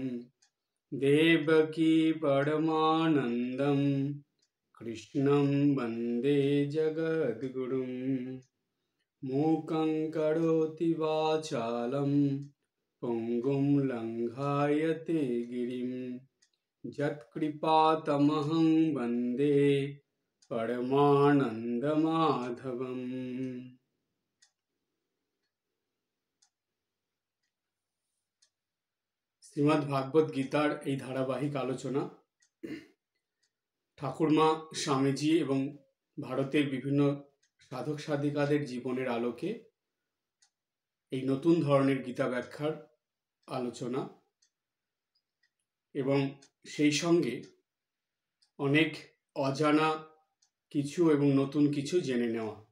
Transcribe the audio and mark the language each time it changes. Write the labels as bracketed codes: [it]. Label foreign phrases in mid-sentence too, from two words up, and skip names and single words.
[sa] देवकी परमानन्दं कृष्णं वन्दे जगद्गुरुं मूकं करोति वाचालं पुङ्गुं लङ्घायते गिरिं यत्कृपातमहं वन्दे परमानन्दमाधवम्। [bn] শ্রীমদ্ ভাগবত গীতার এই ধারাবাহিক আলোচনা ঠাকুরমা স্বামীজি এবং ভারতের বিভিন্ন সাধক সাধিকাদের জীবনের আলোকে এই নতুন ধরনের গীতা ব্যাখ্যার আলোচনা এবং সেই সঙ্গে অনেক অজানা কিছু এবং নতুন কিছু জেনে নেওয়া।